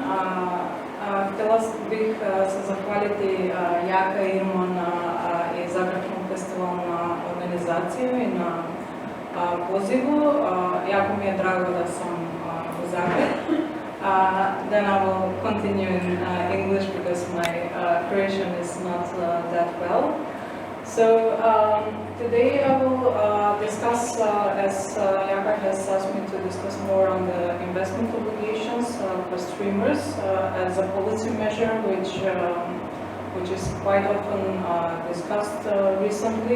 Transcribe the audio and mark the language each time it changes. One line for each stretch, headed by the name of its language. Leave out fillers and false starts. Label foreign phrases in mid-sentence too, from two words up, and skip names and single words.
Croatian: Htjela bih se zahvaliti Jaka i Irmona i Zagrebačkom festivalu na organizaciju i na pozivu. Jako mi je drago da sam u Zagrebu.
English: Then I will continue in English because my Croatian is not that well. So today I will discuss, as Jaka has asked me to discuss more on the investment obligations for streamers as a policy measure, which is quite often discussed recently.